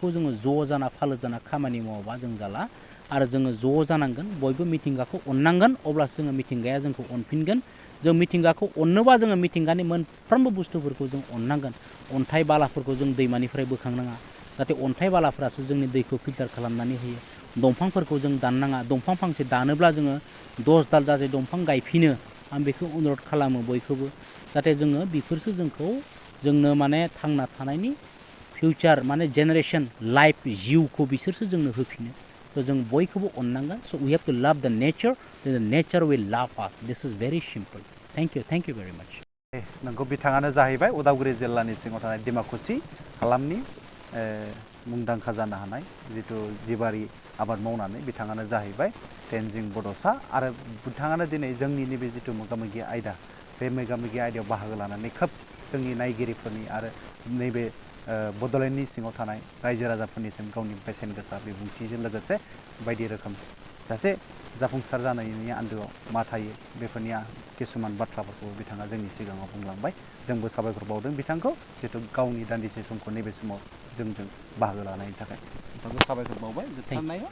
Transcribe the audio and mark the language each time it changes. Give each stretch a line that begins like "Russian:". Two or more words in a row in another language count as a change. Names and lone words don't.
Bodo: जोङो ज' जाना फालो जाना खामानि मावाबा जों जाला आरो जोङो ज' जानांगोन बयबो मिथिंगाखौ अननांगोन अब्लासो जोङो मिथिंगाया जोंखौ अनफिनगोन जों मिथिंगाखौ अननोबा जोङो मिथिंगानि मोनफ्रोमबो बुस्थुफोरखौ जों अननांगोन अन्थाइ बालाफोरखौ जों दैमानिफ्राय बोखांनाङा जाहाथे अन्थाइ बालाफ्रासो जोंनि दैखौ फिल्टार खालामनानै होयो दंफांफोरखौ जों दाननाङा दंफां फांसे दानोब्ला जोङो 10 दाल जाजाय दंफां गायफिनो आं बेखौ अनुरद खालामो बयखौबो जाहाथे जोङो बेफोरसो जोंनो माने थांना थानायनि फिउचार माने जेनेरेसन लाइफ जिउखौ बिसोरसो जोंनो होफिनो थ' जों बयखौबो अननांगोन
English: so we have to love the nature will love us this is very simple thank you very much
Bodo: नोंगौ बिथाङानो जाहैबाय उदालगुरि जिल्लानि सिङाव थानाय डिमाकुसि हालामनि मुंदांखा जानो हानाय जिथु जिबारि आबाद मावनानै बिथाङानो जाहैबाय तेनजिं बड'सा आरो बिथाङानो दिनै जोंनि नैबे जिथु मोगा-मोगि आयदा बे मोगा-मोगि आयदायाव बाहागो लानानै खोब जोंनि नायगिरिफोरनि आरो नैबे बड'लेण्डनि सिङाव थानाय रायजो राजाफोरनिसिम गावनि बेसेन गोसा बिबुंथिजों लोगोसे बायदि रोखोम सासे जाफुंसार जानायनि आन्दोआव मा थायो बेफोरनि किसुमान बाथ्राफोरखौ बिथाङा जोंनि सिगाङाव बुंलांबाय जोंबो साबायखर बावदों बिथांखौ जितु गावनि दान्दिसे समखौ नैबे समाव जोंजों बाहागो लानायनि थाखाय बिथांखौ साबायखर बावबाय जोबथारनायाव